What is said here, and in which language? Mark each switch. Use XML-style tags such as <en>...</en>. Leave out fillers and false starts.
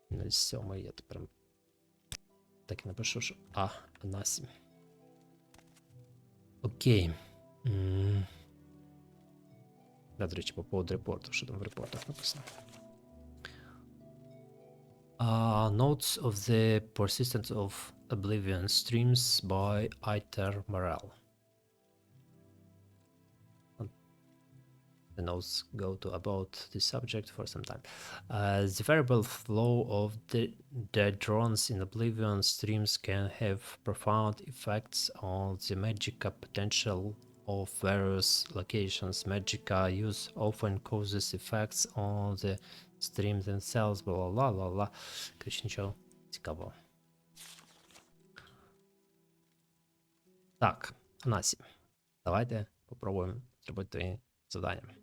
<uk>07, я тут прям так і напишу, що Насі. Окей. До речі, по поводу репорту, що там в репортах написано.</uk> <en>Notes of the Persistence of Oblivion streams by Iter Morel. The notes go to about the subject for some time. The variable flow of the drones in Oblivion streams can have profound effects on the magicka potential of various locations. Magicka use often causes effects on the streams themselves, blah blah blah blah.</en> <uk>Короче, нічого цікавого. Так, Анасі, давайте попробуємо зробити завдання.</uk>